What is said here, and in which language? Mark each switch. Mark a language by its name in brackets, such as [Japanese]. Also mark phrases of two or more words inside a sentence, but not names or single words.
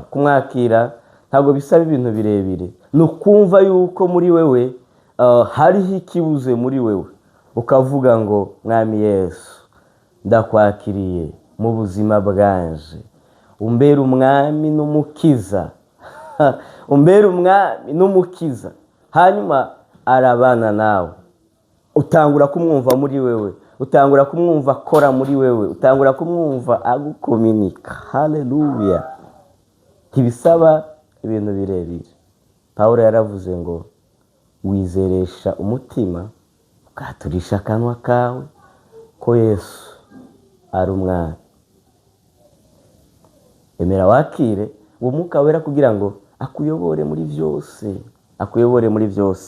[Rundi] Kumwakira ntabwo bisaba ibintu birebire, ni ukumva yuko muri wewe hariho ikibuze muri wewe, ukavuga ngo Mwami Yesu ndakwakiriye mu buzima bwanje, umbere umwami n'umukiza. Hanyuma arabana nawe, utangura kumwumva muri wewe, utangura kumwumva akora muri wewe, utangura kumwumva agukominika. Haleluya. Ntibisaba ibintu birebire. Pawulo yaravuze ngo wizeresha umutima ukaturisha akanwa kawe ko Yesu ari umwana. Emera wakire uwo Mwuka Wera kugira ngo akuyobore muri byose, akuyobore muri byose.